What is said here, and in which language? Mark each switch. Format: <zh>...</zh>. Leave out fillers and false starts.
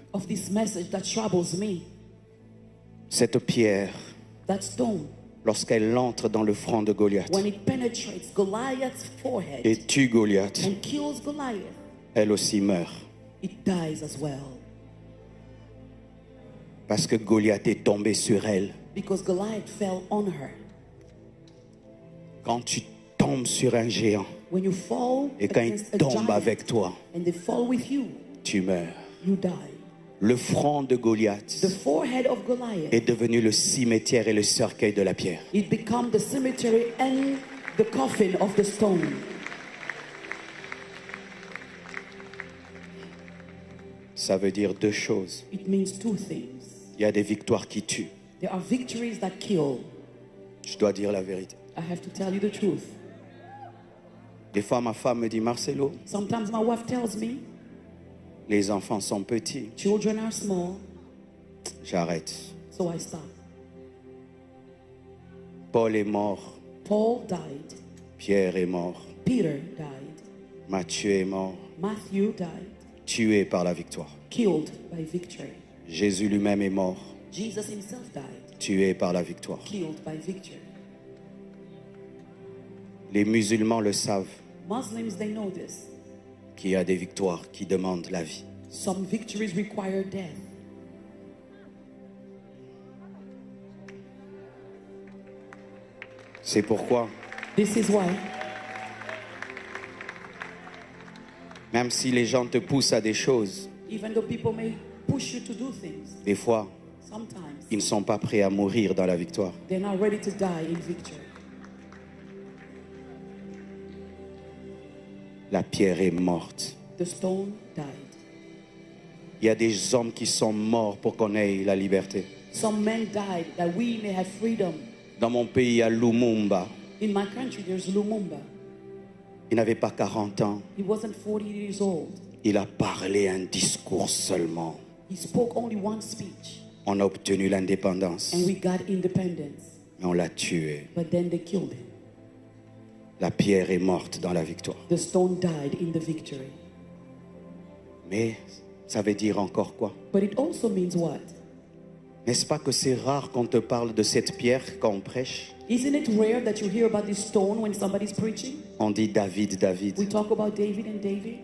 <en>of this message that troubles me.</en> <fr>Cette pierre,</fr> <en>That stone,</en> <fr>lorsqu'elle entre dans le front de Goliath</fr> <en>when it penetrates Goliath's forehead</en> <fr>et tue Goliath,</fr> <en>and kills Goliath,</en> <fr>elle aussi meurt.</fr> <en>it dies as well.</en> <fr>Parce que Goliath est tombé sur elle.</fr> <en>Because Goliath fell on her.</en> <fr>Quand tu tombes sur un géant</fr> <en>When you fall</en> <fr>et quand il</fr> <en>against a</en> <fr>tombe</fr> <en>giant</en> <fr>avec toi,</fr> <en>and they fall with you,</en> <fr>tu meurs.</fr> <en>you die.</en> <fr>Le front de Goliath</fr> <en>The forehead of Goliath,</en> <fr>est devenu le cimetière et le cercueil de la pierre.</fr> <en>it became the cemetery and the coffin of the stone.</en> <fr>Ça veut dire deux choses.</fr> <en>It means two things.</en> <fr>Il y a des victoires qui tuent.</fr> <en>There are victories that kill.</en> <fr>Je dois dire la vérité.</fr> <en>I have to tell you the truth.</en> <fr>Des fois, ma femme me dit, Marcelo,</fr> <en>Sometimes my wife tells me,</en> <fr>les enfants sont petits.</fr> <en>children are small,</en> <fr>J'arrête.</fr> <en>so I stop.</en> <fr>Paul est mort.</fr> <en>Paul died.</en> <fr>Pierre est mort.</fr> <en>Peter died.</en> <fr>Matthieu est mort.</fr> <en>Matthew died.</en> <fr>Tué par la victoire.</fr> <en>Killed by victory.</en> <fr>Jésus lui-même est mort.</fr> <en>Jesus himself died.</en> <fr>Tué par la victoire.</fr> <en>Killed by victory.</en> <fr>Les musulmans le savent,</fr> <en>Muslims, they know this.</en> <fr>qu'il y a des victoires qui demandent la vie.</fr> <en>Some victories require death.</en> <fr>C'est pourquoi,</fr> <en>This is why,</en> <fr>même si les gens te poussent à des choses,</fr> <en>even though people may push you to do things,</en> <fr>des fois,</fr> <en>sometimes</en> <fr>ils ne sont pas prêts à mourir dans la victoire.</fr> <en>they're not ready to die in victory.</en> <fr>La pierre est morte.</fr> <en>The stone died.</en> <fr>Il y a des hommes qui sont morts pour qu'on ait la liberté.</fr> <en>Some men died that we may have freedom.</en> <fr>Dans mon pays, à Lumumba,</fr> <en>In my country, there's Lumumba.</en> <fr>il n'avait pas 40 ans.</fr> <en>He wasn't 40 years old.</en> <fr>Il a parlé un discours seulement.</fr> <en>He spoke only one speech,</en> <fr>On a obtenu l'indépendance,</fr> <en>and we got independence.</en> <fr>mais on l'a tué.</fr> <en>But then they killed him.</en> <fr>La pierre est morte dans la victoire.</fr> <en>The stone died in the victory.</en> <fr>Mais ça veut dire encore quoi?</fr> <en>But it also means what?</en> <fr>N'est-ce pas que c'est rare qu'on te parle de cette pierre quand on prêche?</fr> <en>Isn't it rare that you hear about this stone when somebody's preaching?</en> <fr>On dit David, David,</fr> <en>We talk about David and David</en>